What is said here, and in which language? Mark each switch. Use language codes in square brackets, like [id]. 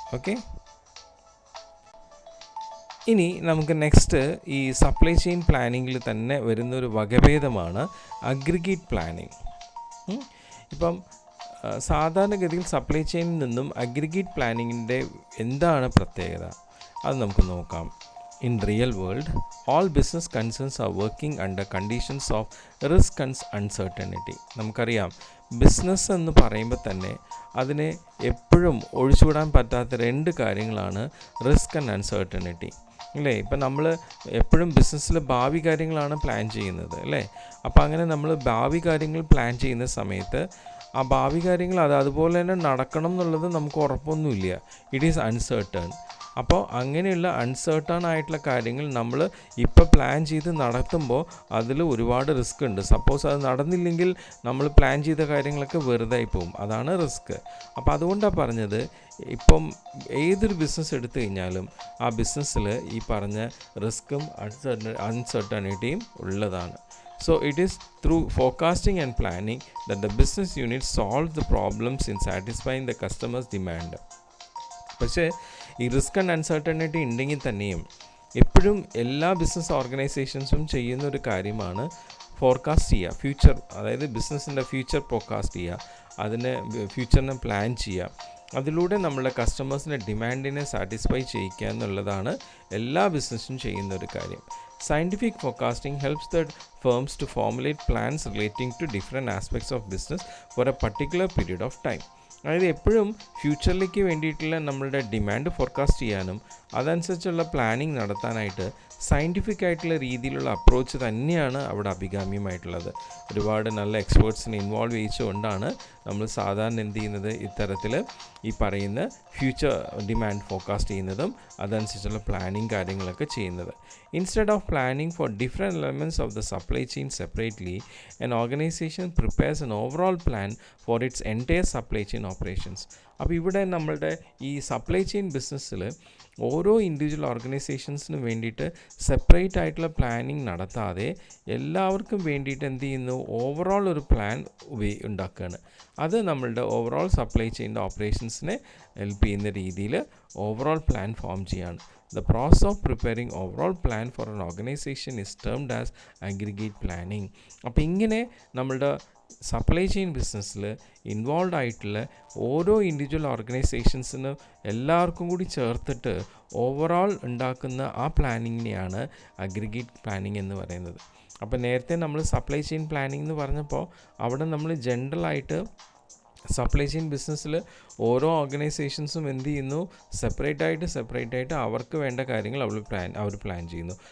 [ml] Okay, ഇനി നമുക്ക് next ഈ സപ്ലൈ ചെയിൻ പ്ലാനിങ്ങിൽ തന്നെ വരുന്നൊരു വകഭേദമാണ് അഗ്രിഗേറ്റ് പ്ലാനിങ്. ഇപ്പം സാധാരണഗതിയിൽ സപ്ലൈ ചെയിനിൽ നിന്നും അഗ്രിഗേറ്റ് പ്ലാനിങ്ങിൻ്റെ എന്താണ് പ്രത്യേകത അത് നമുക്ക് നോക്കാം. [en] In real world, all business concerns are working under conditions of risk and uncertainty. [ml] നമുക്കറിയാം, ബിസിനസ് എന്ന് പറയുമ്പോൾ തന്നെ അതിനെ എപ്പോഴും ഒഴിച്ചുവിടാൻ പറ്റാത്ത 2 കാര്യങ്ങളാണ് റിസ്ക് ആൻഡ് അൺസർട്ടനിറ്റി അല്ലേ. ഇപ്പം നമ്മൾ എപ്പോഴും ബിസിനസ്സിൽ ഭാവി കാര്യങ്ങളാണ് പ്ലാൻ ചെയ്യുന്നത് അല്ലേ. അപ്പോൾ അങ്ങനെ നമ്മൾ ഭാവി കാര്യങ്ങൾ പ്ലാൻ ചെയ്യുന്ന സമയത്ത് ആ ഭാവി കാര്യങ്ങൾ അതുപോലെ തന്നെ നടക്കണം എന്നുള്ളത് നമുക്ക് ഉറപ്പൊന്നുമില്ല. [en] It is uncertain. [ml] അപ്പോൾ അങ്ങനെയുള്ള അൺസർട്ടൺ ആയിട്ടുള്ള കാര്യങ്ങൾ നമ്മൾ ഇപ്പോൾ പ്ലാൻ ചെയ്ത് നടത്തുമ്പോൾ അതിൽ ഒരുപാട് റിസ്ക് ഉണ്ട്. സപ്പോസ് അത് നടന്നില്ലെങ്കിൽ നമ്മൾ പ്ലാൻ ചെയ്ത കാര്യങ്ങളൊക്കെ വെറുതെ പോകും. അതാണ് റിസ്ക്. അപ്പോൾ അതുകൊണ്ടാണ് പറഞ്ഞത്, ഇപ്പം ഏതൊരു ബിസിനസ് എടുത്തു കഴിഞ്ഞാലും ആ ബിസിനസ്സിൽ ഈ പറഞ്ഞ റിസ്ക്കും അൺസർട്ടനിറ്റിയും ഉള്ളതാണ്. [en] So it is through forecasting and planning that the business unit solves the problems in satisfying the customer's demand. [ml] പക്ഷേ ഈ റിസ്ക് ആൻഡ് അൺസർട്ടനിറ്റി ഉണ്ടെങ്കിൽ തന്നെയും എപ്പോഴും എല്ലാ ബിസിനസ് ഓർഗനൈസേഷൻസും ചെയ്യുന്ന ഒരു കാര്യമാണ് ഫോർകാസ്റ്റ് ചെയ്യുക, ഫ്യൂച്ചർ, അതായത് ബിസിനസ്സിൻ്റെ ഫ്യൂച്ചർ ഫോർകാസ്റ്റ് ചെയ്യുക, അതിനെ ഫ്യൂച്ചറിനെ പ്ലാൻ ചെയ്യുക. അതിലൂടെ നമ്മളുടെ കസ്റ്റമേഴ്സിൻ്റെ ഡിമാൻഡിനെ സാറ്റിസ്ഫൈ ചെയ്യിക്കുക എന്നുള്ളതാണ് എല്ലാ ബിസിനസ്സും ചെയ്യുന്ന ഒരു കാര്യം. [en] Scientific forecasting helps the firms to formulate plans relating to different aspects of business for a particular period of time. [ml] അതായത് എപ്പോഴും ഫ്യൂച്ചറിലേക്ക് വേണ്ടിയിട്ടുള്ള നമ്മളുടെ ഡിമാൻഡ് ഫോർകാസ്റ്റ് ചെയ്യാനും അതനുസരിച്ചുള്ള പ്ലാനിങ് നടത്താനായിട്ട് സയൻറ്റിഫിക് ആയിട്ടുള്ള രീതിയിലുള്ള അപ്രോച്ച് തന്നെയാണ് അവിടെ അഭികാമ്യമായിട്ടുള്ളത്. ഒരുപാട് നല്ല എക്സ്പേർട്സിനെ ഇൻവോൾവ് ചെയ്യിച്ചുകൊണ്ടാണ് നമ്മൾ സാധാരണ എന്ത് ചെയ്യുന്നത്, ഇത്തരത്തിൽ ഈ പറയുന്ന ഫ്യൂച്ചർ ഡിമാൻഡ് ഫോർകാസ്റ്റ് ചെയ്യുന്നതും അതനുസരിച്ചുള്ള പ്ലാനിങ് കാര്യങ്ങളൊക്കെ ചെയ്യുന്നത്. [en] Instead of planning for different elements of the supply chain separately, an organization prepares an overall plan for its entire supply chain operations. [ml] അപ്പോൾ ഇവിടെ നമ്മളുടെ ഈ സപ്ലൈ ചെയിൻ ബിസിനസ്സിൽ ഓരോ ഇൻഡിവിജ്വൽ ഓർഗനൈസേഷൻസിനും വേണ്ടിയിട്ട് സെപ്പറേറ്റ് ആയിട്ടുള്ള പ്ലാനിങ് നടത്താതെ എല്ലാവർക്കും വേണ്ടിയിട്ട് എന്ത് ചെയ്യുന്നു, ഓവറോൾ ഒരു പ്ലാൻ ഉണ്ടാക്കുകയാണ്. അത് നമ്മളുടെ ഓവറോൾ സപ്ലൈ ചെയിൻ്റെ ഓപ്പറേഷൻസിനെ ഹെൽപ്പ് ചെയ്യുന്ന രീതിയിൽ ഓവറോൾ പ്ലാൻ ഫോം ചെയ്യുകയാണ്. [en] The process of preparing overall plan for an organization is termed as aggregate planning. [ml] അപ്പോൾ ഇങ്ങനെ നമ്മളുടെ സപ്ലൈ ചെയിൻ ബിസിനസ്സിൽ ഇൻവോൾവ് ആയിട്ടുള്ള ഓരോ ഇൻഡിവിജ്വൽ ഓർഗനൈസേഷൻസിനും എല്ലാവർക്കും കൂടി ചേർത്തിട്ട് ഓവറോൾ ഉണ്ടാക്കുന്ന ആ പ്ലാനിങ്ങിനെയാണ് അഗ്രിഗേറ്റ് പ്ലാനിങ് എന്ന് പറയുന്നത്. അപ്പോൾ നേരത്തെ നമ്മൾ സപ്ലൈ ചെയിൻ പ്ലാനിങ് എന്ന് പറഞ്ഞപ്പോൾ അവിടെ നമ്മൾ ജനറലായിട്ട് സപ്ലൈ ചെയിൻ ബിസിനസ്സിൽ ഓരോ ഓർഗനൈസേഷൻസും എന്ത് ചെയ്യുന്നു, സെപ്പറേറ്റ് ആയിട്ട് അവർക്ക് വേണ്ട കാര്യങ്ങൾ അവർ പ്ലാൻ ചെയ്യുന്നു.